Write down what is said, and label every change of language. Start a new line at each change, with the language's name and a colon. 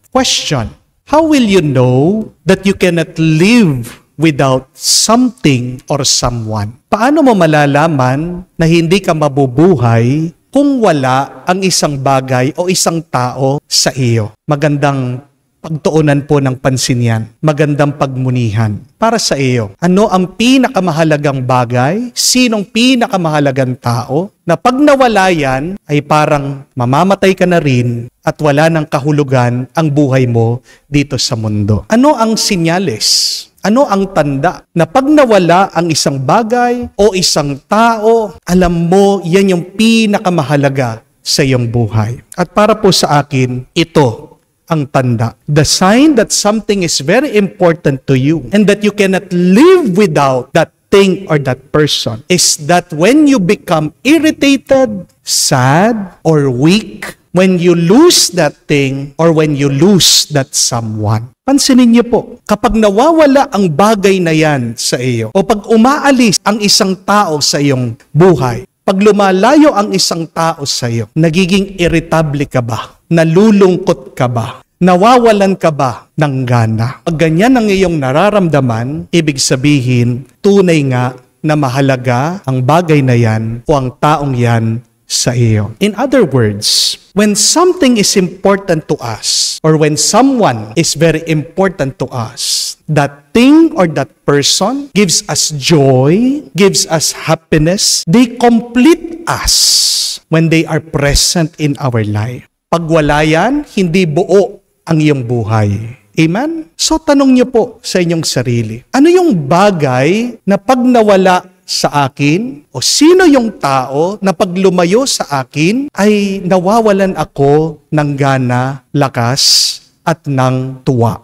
English: Question: how will you know that you cannot live without something or someone?
Filipino: Paano mo malalaman na hindi ka mabubuhay kung wala ang isang bagay o isang tao sa iyo? Magandang pagtuunan po ng pansin yan. Magandang pagmunihan para sa iyo. Ano ang pinakamahalagang bagay? Sinong pinakamahalagang tao? Na pag nawala yan, ay parang mamamatay ka na rin at wala ng kahulugan ang buhay mo dito sa mundo. Ano ang sinyales? Ano ang tanda na pag nawala ang isang bagay o isang tao, alam mo yan yung pinakamahalaga sa iyong buhay? At para po sa akin, ito ang tanda.
English: The sign that something is very important to you and that you cannot live without that thing or that person is that when you become irritated, sad, or weak, when you lose that thing or when you lose that someone.
Filipino: Pansinin niyo po, kapag nawawala ang bagay na yan sa iyo o pag umaalis ang isang tao sa iyong buhay, pag lumalayo ang isang tao sa iyo, nagiging irritable ka ba? Nalulungkot ka ba? Nawawalan ka ba ng gana? Pag ganyan ang iyong nararamdaman, ibig sabihin, tunay nga na mahalaga ang bagay na yan o ang taong yan sa iyo.
English: In other words, when something is important to us or when someone is very important to us, that thing or that person gives us joy, gives us happiness, they complete us when they are present in our life.
Filipino: Pag wala yan, hindi buo ang iyong buhay. Amen? So tanong niyo po sa inyong sarili, ano yung bagay na pag nawala sa akin o sino yung tao na pag lumayo sa akin ay nawawalan ako ng gana, lakas, at ng tuwa?